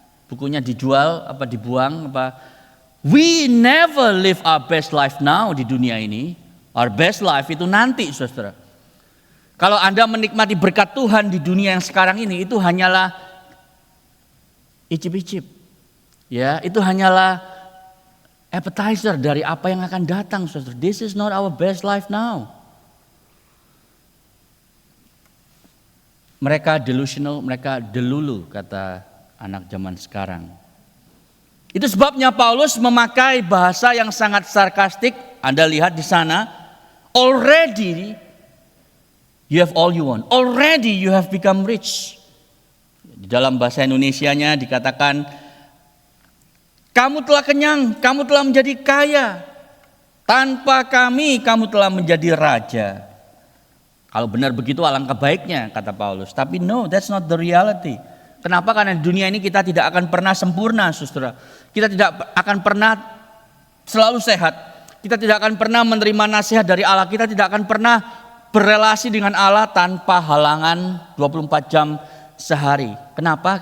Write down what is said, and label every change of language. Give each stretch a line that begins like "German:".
Indonesian: Bukunya dijual, dibuang,
English: We never live our best life now
Indonesian: di dunia ini.
English: Our best life
Indonesian: itu nanti, saudara. Kalau Anda menikmati berkat Tuhan di dunia yang sekarang ini, itu hanyalah icip-icip. Ya, itu hanyalah appetizer dari apa yang akan datang, saudara.
English: This is not our best life now.
Indonesian: Mereka delusional, mereka delulu, kata anak zaman sekarang. Itu sebabnya Paulus memakai bahasa yang sangat sarkastik. Anda lihat di sana,
English: already you have all you want. Already you have become rich.
Indonesian: Di dalam bahasa Indonesianya dikatakan, kamu telah kenyang, kamu telah menjadi kaya. Tanpa kami, kamu telah menjadi raja. Kalau benar begitu alangkah baiknya, kata Paulus. Tapi
English: no, that's not the reality.
Indonesian: Kenapa? Karena di dunia ini kita tidak akan pernah sempurna, saudara. Kita tidak akan pernah selalu sehat. Kita tidak akan pernah menerima nasihat dari Allah. Kita tidak akan pernah berelasi dengan Allah tanpa halangan 24 jam sehari. Kenapa?